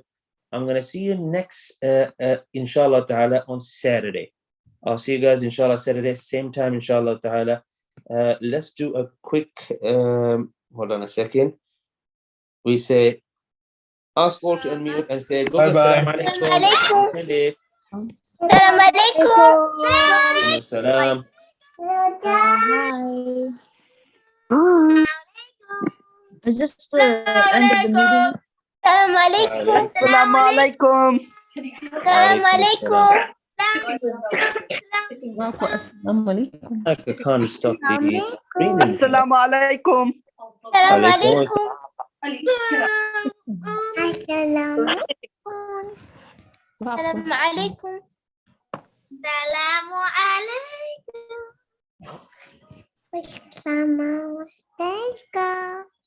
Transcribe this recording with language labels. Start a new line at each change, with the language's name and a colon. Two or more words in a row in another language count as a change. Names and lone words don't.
English: I'm going to see you next,
Arabic: إن شاء الله تعالى,
English: on Saturday. I'll see you guys,
Arabic: إن شاء الله,
English: Saturday, same time,
Arabic: إن شاء الله تعالى.
English: Let's do a quick, hold on a second. We say, ask all to unmute and say, Bye-bye.
Arabic: السلام عليكم. السلام عليكم. Assalam.
English: Hi. Is this the end of the meeting?
Arabic: السلام عليكم. السلام عليكم. السلام عليكم.
English: I can't stop the screaming.
Arabic: السلام عليكم. Assalamu Alaikum. عليكم. السلام عليكم. السلام عليكم. السلام عليكم.